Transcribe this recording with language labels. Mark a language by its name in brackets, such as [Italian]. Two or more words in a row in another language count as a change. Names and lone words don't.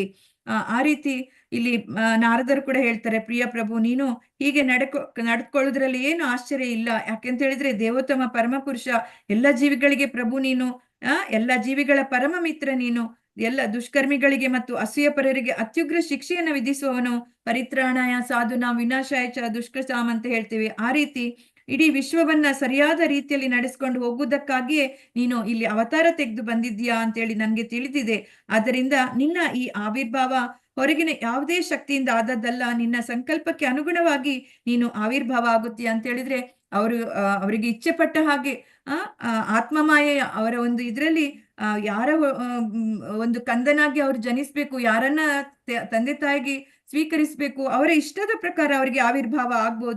[Kannada] ಆ ರೀತಿ ಇಲ್ಲಿ ನಾರದರು ಕೂಡ ಹೇಳ್ತಾರೆ, ಪ್ರಿಯ ಪ್ರಭು, ನೀನು ಹೀಗೆ ನಡ್ಕೊಳ್ಳೋದ್ರಲ್ಲಿ ಏನು ಆಶ್ಚರ್ಯ ಇಲ್ಲ. ಯಾಕೆಂತ ಹೇಳಿದ್ರೆ ದೇವೋತ್ತಮ ಪರಮ ಪುರುಷ, ಎಲ್ಲ ಜೀವಿಗಳಿಗೆ ಪ್ರಭು ನೀನು, ಎಲ್ಲ ಜೀವಿಗಳ ಪರಮ ಮಿತ್ರ ನೀನು, ಎಲ್ಲ ದುಷ್ಕರ್ಮಿಗಳಿಗೆ ಮತ್ತು ಅಸೂಯಪರರಿಗೆ ಅತ್ಯುಗ್ರ ಶಿಕ್ಷೆಯನ್ನು ವಿಧಿಸುವವನು, [Sanskrit] ಪರಿತ್ರಾಣಾಯ ಸಾಧುನಾ ವಿನಾಶಾಯ ಚ ದುಷ್ಕೃತಾಮ್ [Kannada] ಅಂತ ಹೇಳ್ತೀವಿ. ಆ ರೀತಿ ಇಡೀ ವಿಶ್ವವನ್ನ ಸರಿಯಾದ ರೀತಿಯಲ್ಲಿ ನಡೆಸ್ಕೊಂಡು ಹೋಗುವುದಕ್ಕಾಗಿಯೇ ನೀನು ಇಲ್ಲಿ ಅವತಾರ ತೆಗೆದು ಬಂದಿದ್ದೀಯಾ ಅಂತೇಳಿ ನನಗೆ ತಿಳಿದಿದೆ. ಆದ್ದರಿಂದ ನಿನ್ನ ಈ ಆವಿರ್ಭಾವ ಹೊರಗಿನ ಯಾವುದೇ ಶಕ್ತಿಯಿಂದ ಆದದ್ದಲ್ಲ, ನಿನ್ನ ಸಂಕಲ್ಪಕ್ಕೆ ಅನುಗುಣವಾಗಿ ನೀನು ಆವಿರ್ಭಾವ ಆಗುತ್ತೀಯ ಅಂತ ಹೇಳಿದ್ರೆ ಅವರಿಗೆ ಇಚ್ಛೆ ಪಟ್ಟ ಹಾಗೆ ಆತ್ಮಮಾಯೆಯ ಅವರ ಒಂದು ಇದರಲ್ಲಿ ಯಾರ ಒಂದು ಕಂದನಾಗಿ ಅವ್ರು ಜನಿಸ್ಬೇಕು, ಯಾರನ್ನ ತಂದೆ ತಾಯಿಗೆ ಸ್ವೀಕರಿಸ್ಬೇಕು, ಅವರ ಇಷ್ಟದ ಪ್ರಕಾರ ಅವರಿಗೆ ಆವಿರ್ಭಾವ ಆಗ್ಬೋದು.